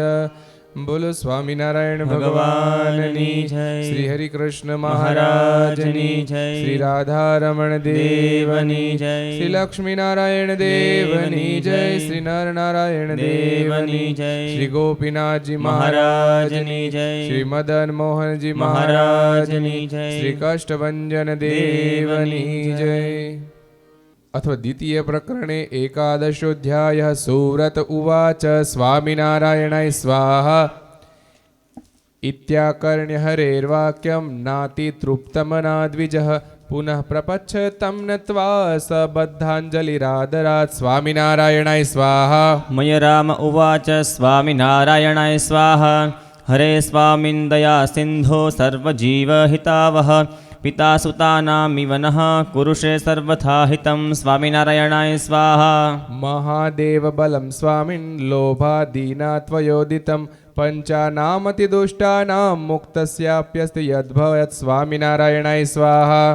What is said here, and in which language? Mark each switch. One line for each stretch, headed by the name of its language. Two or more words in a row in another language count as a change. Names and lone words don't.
Gujarati: બોલો સ્વામિનારાયણ ભગવાનની જય, શ્રી હરિ કૃષ્ણ મહારાજની જય, શ્રી રાધારમણ દેવની જય, શ્રી લક્ષ્મીનારાયણ દેવની જય, શ્રી નરનારાયણ દેવની જય, શ્રી ગોપીનાથજી મહારાજની જય, શ્રી મદન મોહનજી મહારાજની જય, શ્રી કષ્ટભંજન દેવની જય।
Sanskrit: अथ द्वितीय प्रकरणे एकादशोऽध्यायः। सुव्रत उवाच स्वामिनारायणाय स्वाहा इत्याकर्ण्य हरेर्वाक्यं नातितृप्तमनाद्विजः पुनः प्रपच्छ तं नत्वा सबद्धाञ्जलिरादरात्। स्वामिनारायणाय स्वाहा। मय राम उवाच स्वामिनारायणाय स्वाहा। हरे स्वामिन् दया सिन्धो सर्वजीवहितावः पिता सुतानामिव नः कुरुषे सर्वथा हितं स्वामिनारायणाय स्वाहा महादेव बलं स्वामिन् लोभादीनां त्वयोदितम् पञ्चानामति दुष्टानाम् मुक्तस्याप्यस्ति यद्भवत स्वामिनारायणाय स्वाहा